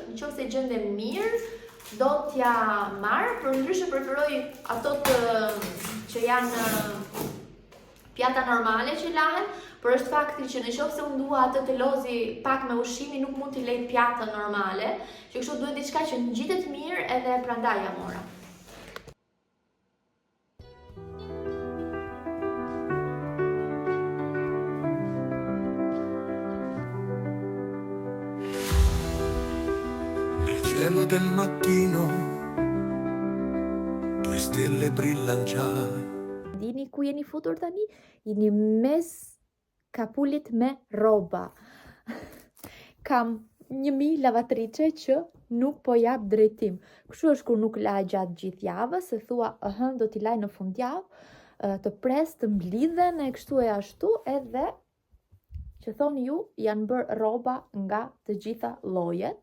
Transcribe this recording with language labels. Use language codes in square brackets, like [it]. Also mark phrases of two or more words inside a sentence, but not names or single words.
[sq] Nëse gjendem mirë, do t'ja marr, por ndryshe preferoj ato që janë pjata normale që lahen, por është fakti që nëse unë dua atë të lozi pak me ushqimi, nuk mund t'i lej pjatën normale, që kështu duhet diçka që ngjitet mirë edhe prandaj ja mora. [it] Cielo del mattino, due stelle brillan già. [sq] Dini ku jeni futur tani? Jeni mes kapulit me rroba. Kam 1000 lavatriçe që nuk po jap drejtim. Kështu është kur nuk la gjatë gjithë javës, se thua, do t'i laj në fundjavë, të pres, të mblidhen e kështu e ashtu, edhe që thoni ju, janë bërë rroba nga të gjitha llojet.